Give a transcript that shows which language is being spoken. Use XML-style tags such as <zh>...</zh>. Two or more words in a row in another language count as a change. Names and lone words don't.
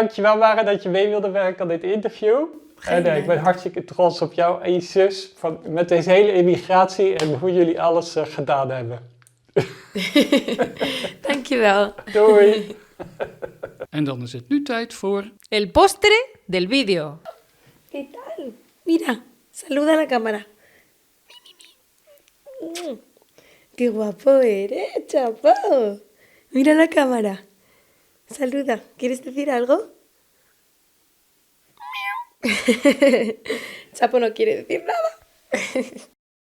<nl>Dankjewel Mara dat je mee wilde werken aan dit interview. En ik ben hartstikke trots op jou en je zus met deze hele immigratie en hoe jullie alles gedaan hebben. Dankjewel. Doei! En dan is het nu tijd voor...</nl> <es>El postre del vídeo. ¿Qué tal? Mira, saluda a la cámara. Qué guapo eres, chapo. Mira la cámara. Saluda. ¿Quieres decir algo? Chapo no quiere decir nada.</es>